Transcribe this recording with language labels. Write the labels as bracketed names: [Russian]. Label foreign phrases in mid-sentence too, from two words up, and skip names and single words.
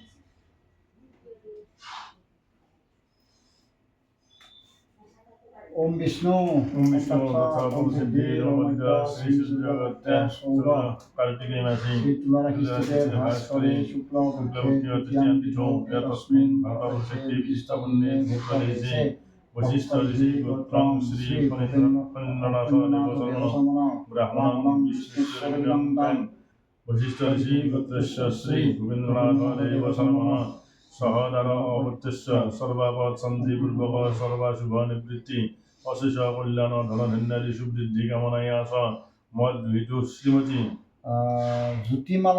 [Sanskrit] ওম বিষ্ণু সিদ্ধি শ্রী সূর্যগত্যা সৌর কার্তিকে মাসি তুলারাশিস্থিতে ভাস্করে শুক্লপক্ষে তস্মিন ভগবতে বিষ্ণুপুণ্যে ভূতলেশে বশিষ্ঠ ঋষি গোত্রং শ্রী ফণীন্দ্রনাথ দেবসর্মণ ব্রাহ্মণং বিষ্ণুস্বরূপং वशिष्ठ ऋषि गोत्रस्य श्री गोविंदनाथ देव शर्मा सहोदर अवत्यस्य सर्वापद शांति पूर्वक सर्वाशुभ निवृत्ति अशेष कल्याण धन धन्यादि सुवृद्धि कामनाया स मद विदु श्रीमती ज्योतिमाला